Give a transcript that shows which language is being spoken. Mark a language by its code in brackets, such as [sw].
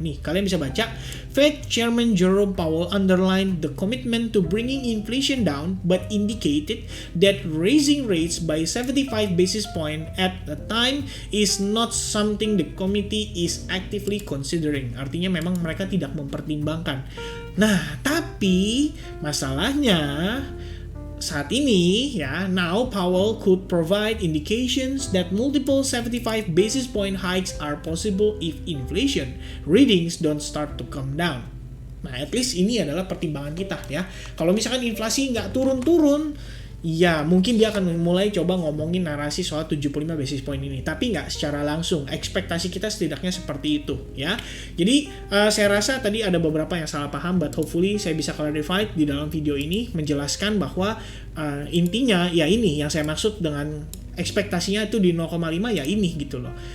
[id] Nih, kalian bisa baca, [en] Fed Chairman Jerome Powell underlined the commitment to bringing inflation down but indicated that raising rates by 75 basis point at the time is not something the committee is actively considering. [id] Artinya memang mereka tidak mempertimbangkan. Nah, tapi masalahnya saat ini ya, [en] now Powell could provide indications that multiple 75 basis point hikes are possible if inflation readings don't start to come down. [id] Nah, at least ini adalah pertimbangan kita ya. Kalau misalkan inflasi nggak turun-turun, ya mungkin dia akan mulai coba ngomongin narasi soal 75 basis point ini, tapi nggak secara langsung. Ekspektasi kita setidaknya seperti itu ya. Jadi saya rasa tadi ada beberapa yang salah paham, [en] but hopefully [id] saya bisa clarify di dalam video ini, menjelaskan bahwa intinya ya ini yang saya maksud dengan ekspektasinya itu di 0,5 ya ini gitu loh.